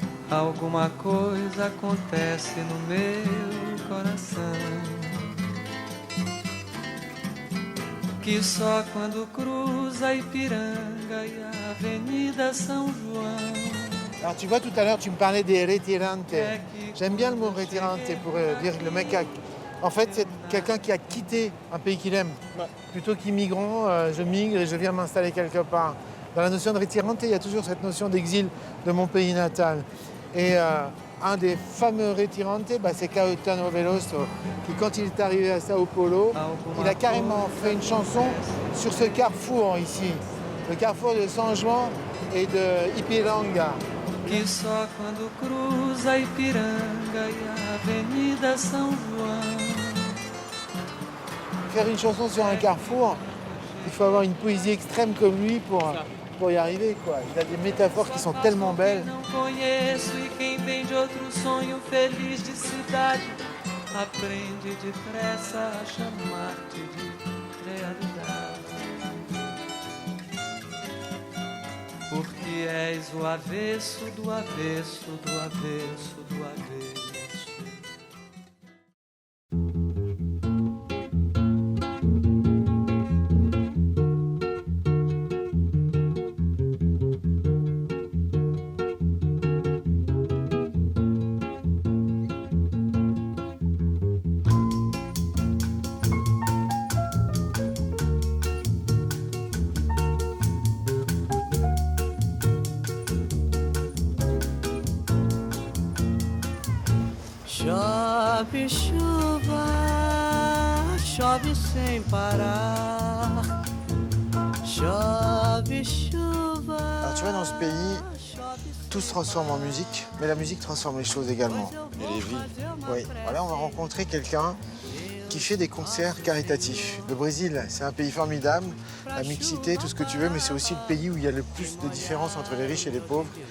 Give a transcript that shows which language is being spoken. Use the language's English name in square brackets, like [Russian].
[Portuguese] Alguma coisa acontece no meu coração que só quando cruza Ipiranga e a Avenida São João. [French] Alors tu vois, tout à l'heure, tu me parlais des retirantes. J'aime bien le mot retirante pour dire que le mec en fait, c'est quelqu'un qui a quitté un pays qu'il aime. Plutôt qu'immigrant, je migre et je viens m'installer quelque part. Dans la notion de retirante, il y a toujours cette notion d'exil de mon pays natal. Et un des fameux retirantes, c'est Caetano Veloso, qui quand il est arrivé à Sao Paulo, il a carrément fait une chanson sur ce carrefour ici, le carrefour de San Juan et de Ipiranga. [Portuguese] Que só quando cruza Ipiranga e a Avenida São João. [French] Faire une chanson sur un carrefour, il faut avoir une poésie extrême comme lui pour y arriver, quoi. Il a des métaphores qui sont tellement belles. [Portuguese] Conheço e quem vem de outro sonho feliz de cidade aprende depressa a chamar-te de realidade. Porque és o avesso do avesso do avesso do avesso. Chove chuva, chove sem parar. Chove chuva. [French] Alors tu vois, dans ce pays, tout se transforme en musique, mais la musique transforme les choses également. Et les vies. Oui. Voilà, on va rencontrer quelqu'un qui fait des concerts caritatifs. Le Brésil, c'est un pays formidable, la mixité, tout ce que tu veux, mais c'est aussi le pays où il y a le plus de différences entre les riches et les pauvres.